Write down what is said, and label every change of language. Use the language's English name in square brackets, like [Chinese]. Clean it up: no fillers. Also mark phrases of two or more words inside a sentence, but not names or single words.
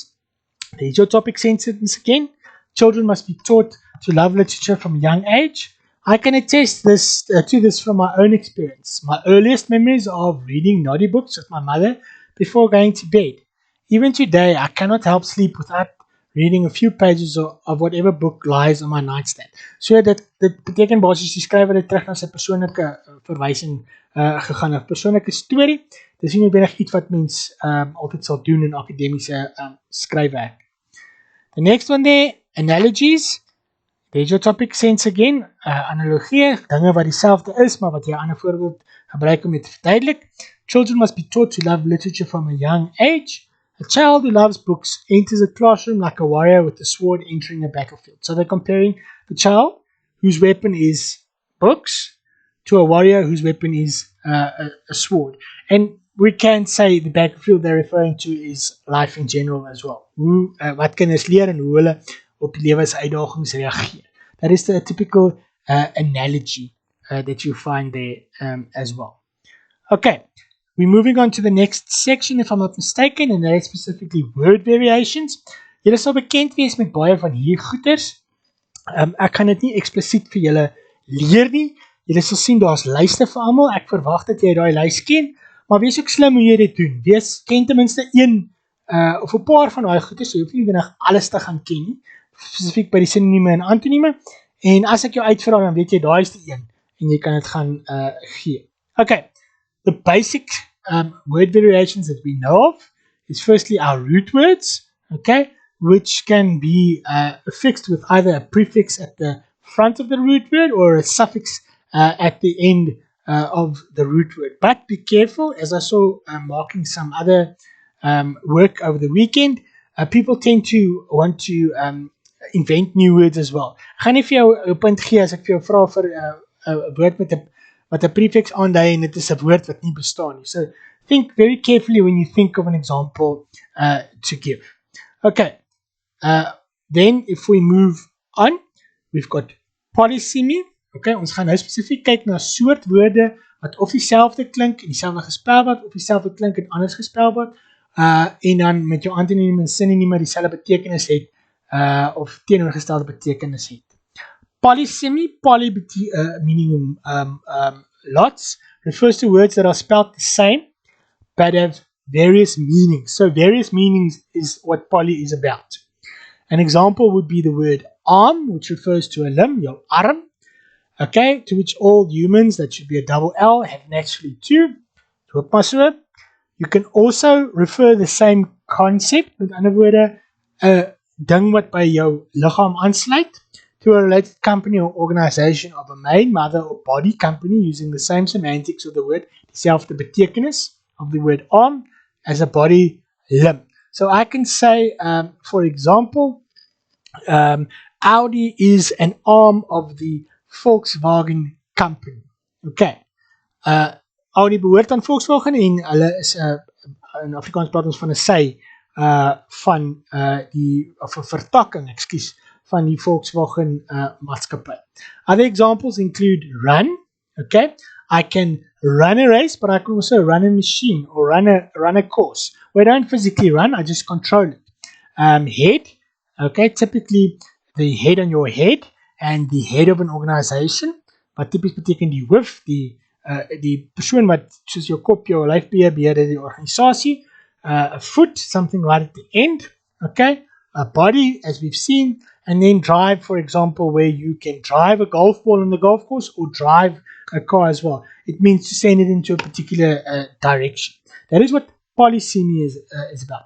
[English] There's your topic sentence again. Children must be taught to love literature from a young age. I can attest to this from my own experience. My earliest memories are of reading naughty books with my mother before going to bed. Even today, I cannot help sleep without reading a few pages of whatever book lies on my nightstand. [Afrikaans] So dit beteken basies die skrywer het terug na sy persoonlike verwysing gegaan, 'n persoonlike storie. Dis nie noodwendig iets wat mens altyd sal doen in akademiese skryfwerk. [English] The next one there, analogies. There's your topic sense again. [Afrikaans] Analogie, dinge wat dieselfde is, maar wat jy 'n ander voorbeeld gebruik om dit te verduidelik. [English] Children must be taught to love literature from a young age. A child who loves books enters a classroom like a warrior with a sword entering a battlefield. So they're comparing the child whose weapon is books to a warrior whose weapon is a sword. And we can say the battlefield they're referring to is life in general as well. [Afrikaans] Wat kinders leer en hoe hulle op die lewensuitdagings reageer. [English] That is the typical analogy that you find there as well. Okay, we're moving on to the next section, if I'm not mistaken, and that is specifically word variations. [Afrikaans] Julle sal bekend wees met baie van hier goeders. Ek gaan dit nie eksplisiet vir julle leer nie. Julle sal sien daar's lyste vir almal. Ek verwag dat jy daai lys ken, maar wees ook slim hoe jy dit doen. Ken ten minste een of 'n paar van daai goeders, so jy hoef nie nodig alles te gaan ken nie. Spesifiek by die sinonieme en antonieme. En as ek jou uitvra, dan weet jy daai is die een en jy kan dit gaan gee. [English] Okay. The basic word variations that we know of is firstly our root words, okay, which can be affixed with either a prefix at the front of the root word or a suffix at the end of the root word. But be careful, as I saw marking some other work over the weekend, people tend to want to invent new words as well. [Afrikaans] Ek gaan nie vir jou 'n punt gee as ek vir jou vra vir 'n woord met 'n prefix aandui en dit is 'n woord wat nie bestaan nie. [English] So think very carefully when you think of an example to give. Okay, then if we move on, we've got polysemy. [Afrikaans] Okay, ons gaan nou spesifiek kyk na soort woorde wat of dieselfde klink en dieselfde gespel word, of dieselfde klink en anders gespel word, en dan met jou antonieme en sinonieme dieselfde betekenis het, of teenoorgestelde betekenis het. [English] Polysemy, poly meaning lots, refers to words that are spelled the same but have various meanings. So various meanings is what poly is about. An example would be the word arm, which refers to a limb, your arm, okay, to which all humans, that should be a double L, have naturally two. You can also refer the same concept, [Afrikaans] met ander woorde, 'n ding wat by jou liggaam aansluit, [English] to a related company or organization of a main, mother or body company using the same semantics of the word, [Afrikaans] dieselfde betekenis [English] of the word arm as a body limb. So I can say, for example, Audi is an arm of the Volkswagen company. Okay. [Afrikaans] Audi behoort aan Volkswagen en hulle is in Afrikaans praat ons van 'n sy van die of 'n vertakking, ekskuus, van die Volkswagen maatskappy. [English] Other examples include run. Okay, I can run a race, but I can also run a machine or run a course. We don't physically run, I just control it. Head. Okay, typically the head on your head and the head of an organization. [Afrikaans] Wat typies beteken die hoof, die persoon wat soos jou kop, jou lyf beheer die organisasie. [English] A foot, something right at the end. Okay, a body, as we've seen. And then drive, for example, where you can drive a golf ball on the golf course or drive a car as well. It means to send it into a particular direction. That is what polysemy is about.